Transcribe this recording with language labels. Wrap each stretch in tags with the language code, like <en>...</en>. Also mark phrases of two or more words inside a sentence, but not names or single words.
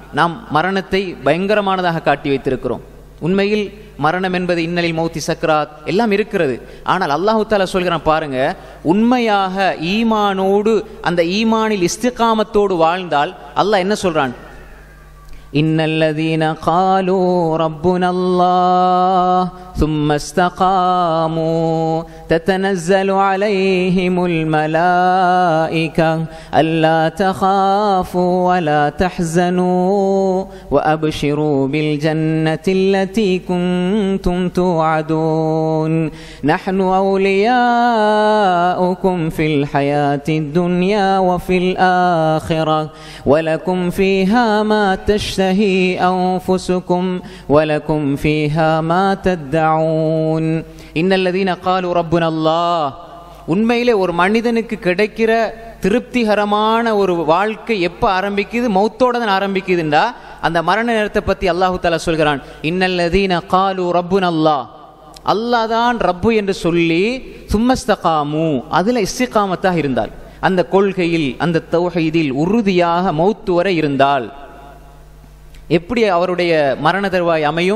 <ta>நாம் மரணத்தை பயங்கரமானதாக காட்டி வைத்திருக்கிறோம். உண்மையில் மரணம் என்பது இன்னலில்</ta> <ar>موت سكرات</ar> <ta>எல்லாம் இருக்கிறது. ஆனால் அல்லாஹு தஆலா சொல்கிறான் பாருங்க, உண்மையாக ஈமானோடு அந்த ஈமானில் இஸ்திகாமத்தோடு வாழ்ந்தால் அல்லாஹ் என்ன சொல்றான்,</ta> <ar>إن الذين قالوا ربنا الله ثم استقاموا تتنزل عليهم الملائكة ألا تخافوا ولا تحزنوا وأبشروا بالجنة التي كنتم توعدون نحن أولياؤكم في الحياة الدنيا وفي الآخرة ولكم فيها ما تشتهي أنفسكم ولكم فيها ما تدعون إن الذين قالوا ربنا الله.</ar> <ta>உண்மையிலே ஒரு மனிதனுக்கு கிடைக்கிற திருப்திகரமான ஒரு வாழ்க்கை எப்ப ஆரம்பிக்குது? மௌத்தோட தான் ஆரம்பிக்குதுண்டா அந்த மரண நேரத்தை பத்தி அல்லாஹு தஆலா சொல்கிறான்,</ta> <ar>إن الذين قالوا ربنا الله,</ar> <ta>அல்லாஹ் தான் ரப்பு என்று சொல்லி சும்மஸ்தகாமு, அதுல இஸ்திகாமத்தாக இருந்தால், அந்த கொள்கையில் அந்த தௌஹீதில் உறுதியாக மௌத்து வரை இருந்தால் எப்படி அவருடைய மரண தருவாய் அமையும்?</ta>